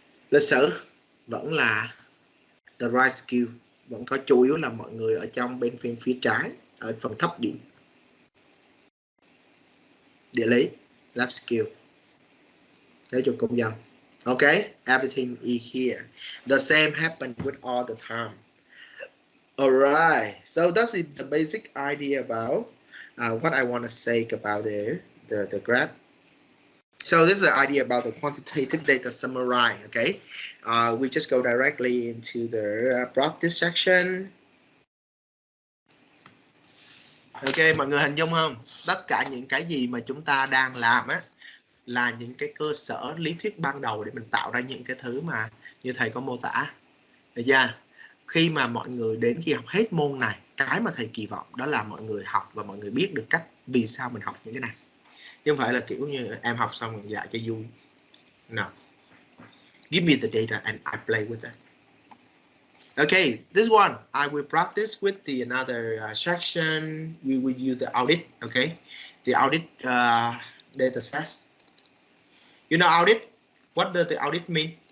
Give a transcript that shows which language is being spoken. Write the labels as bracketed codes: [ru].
[vi] Lịch sử vẫn là the right skill, vẫn có chủ yếu là mọi người ở trong bên phía trái, ở phần thấp điểm. Địa lý, lab skill, giáo dục công dân. [en] Ok, everything is here. The same happened with all the time. Alright, so that's the basic idea about what I want to say about the graph. So this is the idea about the quantitative data summary. Okay, we just go directly into the practice section. [vi] Ok, mọi người hình dung không? Tất cả những cái gì mà chúng ta đang làm á là những cái cơ sở lý thuyết ban đầu để mình tạo ra những cái thứ mà như thầy có mô tả. Được chưa? Khi mà mọi người đến khi học hết môn này, cái mà thầy kỳ vọng đó là mọi người học và mọi người biết được cách vì sao mình học những cái này. Chứ không phải là kiểu như em học xong rồi dạy cho vui. [en] No. Give me the data and I play with it. Okay, this one I will practice with the another section. We will use the audit. Okay, the audit data sets. You know audit? What does the audit mean?